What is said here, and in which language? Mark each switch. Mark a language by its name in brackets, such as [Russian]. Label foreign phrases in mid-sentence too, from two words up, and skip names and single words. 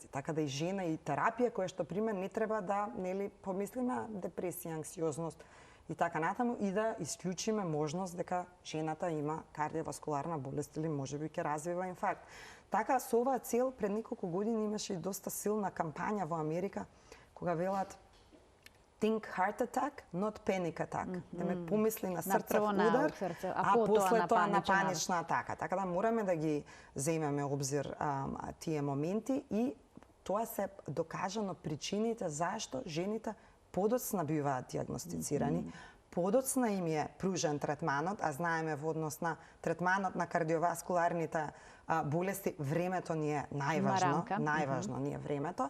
[Macedonian] Така да и жена и терапија која што приме не треба да, нели, помислиме депресија, анксиозност и така натаму, и да исклучиме можност дека жената има кардиоваскуларна болест или можеби ќе развива инфаркт. Така, со оваа цел, пред неколку години имаше и доста силна кампања во Америка, кога велат [English] think heart attack, not panic attack. [Macedonian] Да ме помисли на срцев удар, а после тоа на панична атака. Така да мораме да ги земеме обзир тие моменти и тоа се докажано причините зашто жените подоцна биваат диагностицирани, подоцна им е пружен третманот, а знаеме во однос на третманот на кардиоваскуларните болести, времето ни е најважно ни е времето.